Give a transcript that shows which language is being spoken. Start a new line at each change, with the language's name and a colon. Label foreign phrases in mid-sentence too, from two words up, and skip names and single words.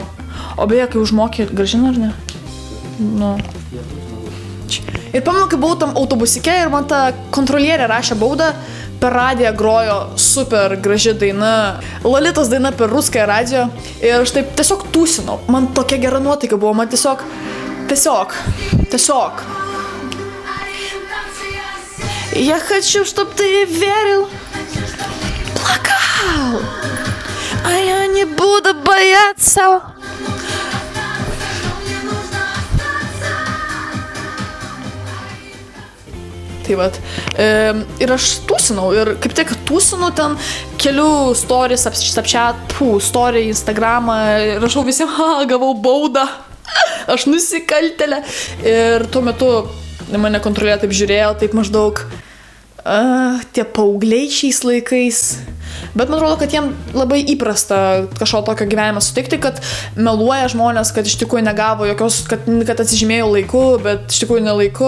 Lithuanian: O beje, kai užmokė, grąžina ar ne? Ir pamenu, kai buvau tam autobusike ir man ta kontrolierė rašė baudą, per radiją grojo super graži daina, Lolitos daina per ruskąją radiją ir aš taip tiesiog tūsinau. Man tokia gera nuotaika buvo, man tiesiog.
Russian: Я хочу, чтоб ты верил, плакал, а я не буду бояться.
Lithuanian: Tai vat. Ir aš tūsinau ir kaip tik tūsinu ten kelių stories, story, Instagramą, rašau visiems, gavau baudą, aš nusikaltėlė. Ir tuo metu mane kontrolė taip žiūrėjo, taip maždaug tie paaugliai šiais laikais. Bet man atrodo, kad jiem labai įprasta kažko tokio gyvenime sutikti, kad meluoja žmonės, kad iš tikrųjų negavo jokios, kad atsižymėjo laiku, bet iš tikrųjų nelaiku.